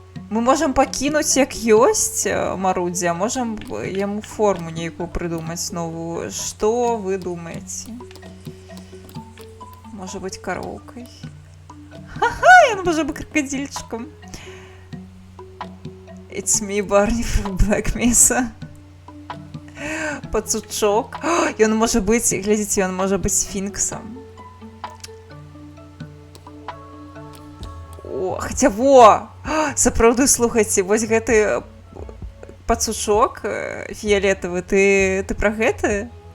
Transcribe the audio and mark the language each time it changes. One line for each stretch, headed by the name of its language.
Belarusian: Мы можам пакінуць як ёсць Марудзі, а можам яму форму нейкую прыдумаць новую. Што вы думаеце? Можа быць кароўкай. Ха-ха, ён можа быць кракадзільчыкам.
English: It's me, Barney from Black Mesa.
Belarusian: Пацучок. Ён можа быць, глядзіце, ён можа быць сфінксам. Хаця во! Сапраўды, слухайце, вось гэты пацучок фіялетавы, ты пра гэты?